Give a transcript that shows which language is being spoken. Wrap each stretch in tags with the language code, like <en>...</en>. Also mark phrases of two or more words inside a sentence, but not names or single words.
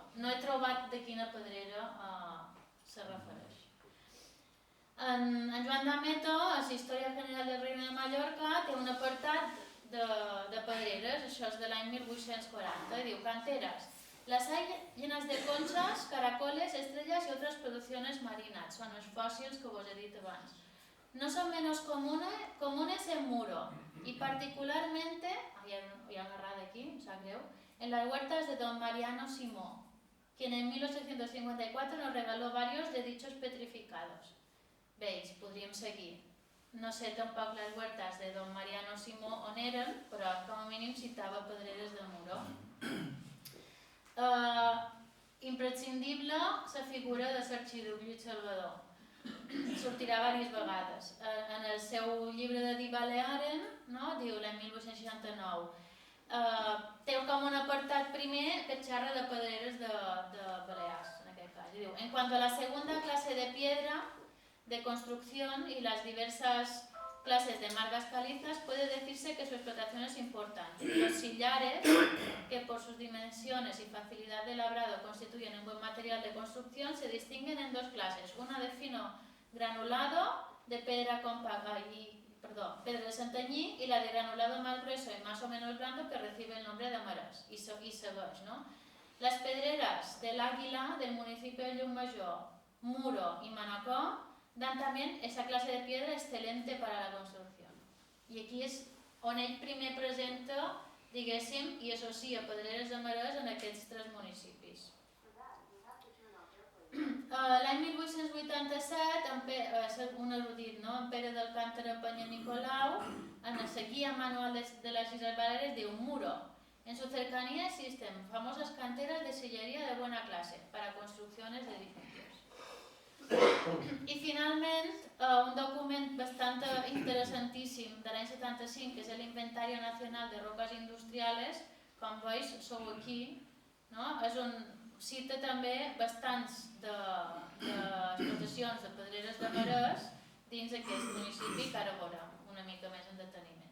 <ca>No he trobat de quina pedrera se refereix. En Joan d'Ameto, a la Història General del Reino de Mallorca, té un apartat de pedreres, això és de l'any 1840, diu:</ca> <es>canteras. Las hay llenas de conchas, caracoles, estrellas y otras producciones marinas. Son los fósiles</es> <ca>que vos he dit abans.</ca> <es>No son menos comunes en Muro y particularmente, hay</es> <ca>una errada aquí, em sap greu,</ca> <es>en las huertas de don Mariano Simó, quien en 1854 nos regaló varios de dichos petrificados.</es> <ca>Veis, podríem seguir. No sé tampoc les huertas de don Mariano Simó on eren, però com a mínim citava pedreres de Muro. Imprescindible la figura de l'arxiduc Lluís Salvador. Sortirà diverses vegades. En el seu llibre de Die Balearen, diu l'any 1869, té com un apartat primer que xerra de pedreres de Balears, en aquest cas. Diu:</ca> <es>en cuanto a la segunda clase de piedra de construcción y las diversas clases de margas calizas, puede decirse que su explotación es importante. Los sillares, que por sus dimensiones y facilidad de labrado constituyen un buen material de construcción, se distinguen en dos clases: una de fino granulado de piedra pedra de Santanyí, y la de granulado más grueso y más o menos blando, que recibe el nombre de amarás.</es> <ca>Y segueix, ¿no?</ca> <es>Las pedreras del Águila, del municipio de Llucmajor, Muro y Manacor dan también esa clase de piedra excelente para la construcción.</es> <ca>I aquí és on ell primer presenta, diguéssim, i associa pedreres de Marès en aquests tres municipis. L'any 1887, un erudit, en Pere d'Alcántara Peña Nicolau, en la guia manual de las Islas Baleares, diu: Muro.</ca> <es>En su cercanía existen famosas canteras de sillería de buena clase para construcciones de edificios.</es> <ca>I finalment, un document bastant interessantíssim de l'any 75, que és l'Inventario Nacional de Rocas Industriales, com veus, sou aquí, és on cita també bastants d'explotacions de pedreres de Marès dins aquest municipi, que ara veurem una mica més en deteniment.</ca>